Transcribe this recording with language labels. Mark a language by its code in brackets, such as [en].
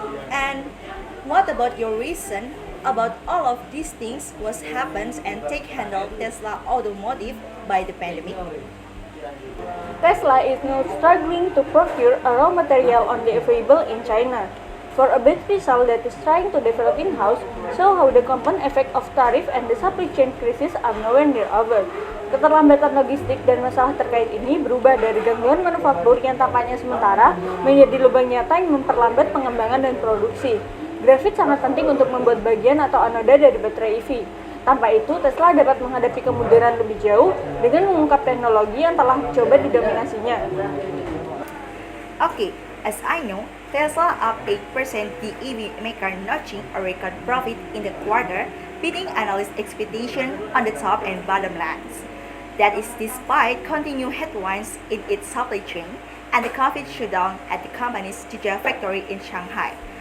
[en] And what about your reason about all of these things was happens and take handle Tesla Automotive by the pandemic? Tesla is now struggling to procure a raw material only available in China. For a battery cell that is trying to develop in-house, so how the compound effect of tariff and the supply chain crisis are nowhere near over. [id] Keterlambatan logistik dan masalah terkait ini berubah dari gangguan manufaktur yang tampaknya sementara menjadi lubang nyata yang memperlambat pengembangan dan produksi. Grafit sangat penting untuk membuat bagian atau anoda dari baterai EV. Tanpa itu, Tesla dapat menghadapi kemunduran lebih jauh dengan mengungkap teknologi yang telah coba didominasinya. [en] Okay, as I know, Tesla up 8%, the EV maker notching a record profit in the quarter, beating analyst expectation on the top and bottom lines. That is despite continued headwinds in its supply chain and the COVID shutdown at the company's Gigafactory in Shanghai.